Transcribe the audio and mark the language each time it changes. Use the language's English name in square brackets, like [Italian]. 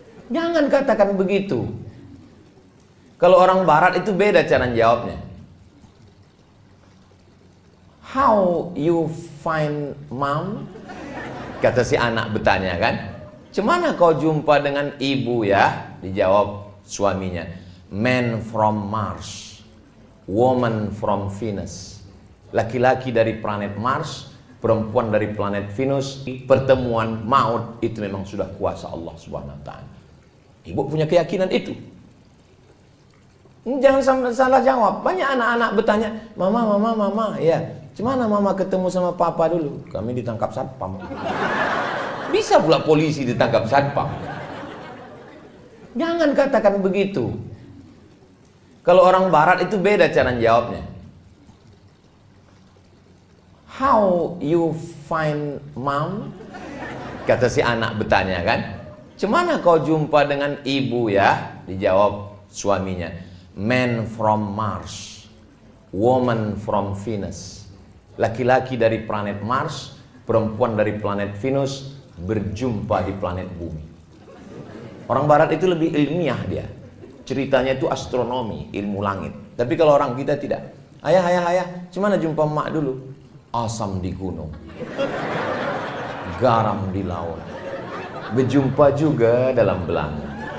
[Indonesian] Jangan katakan begitu. Kalau orang barat itu beda cara jawabnya. [English] How you find mom? [Indonesian] Kata si anak bertanya kan. Cemana kau jumpa dengan ibu ya? Dijawab suaminya. [English] Man from Mars, woman from Venus. [Indonesian] Laki-laki dari planet Mars, perempuan dari planet Venus. Pertemuan maut itu memang sudah kuasa Allah Subhanahu wa taala. Ibu punya keyakinan itu. Jangan salah jawab. Banyak anak-anak bertanya, mama, ya, gimana mama ketemu sama papa dulu? Kami ditangkap satpam. Bisa pula polisi ditangkap satpam. Jangan katakan begitu. Kalau orang barat itu beda cara jawabnya. [English] How you find mom? [Indonesian] Kata si anak bertanya kan. Cemana kau jumpa dengan ibu ya? Dijawab suaminya. [English] Man from Mars, woman from Venus. [Indonesian] Laki-laki dari planet Mars, perempuan dari planet Venus berjumpa di planet bumi. Orang barat itu lebih ilmiah dia. Ceritanya itu astronomi, ilmu langit. Tapi kalau orang kita tidak. Ayah, gimana jumpa emak dulu? Asam di gunung, garam di laut, berjumpa juga dalam belanga.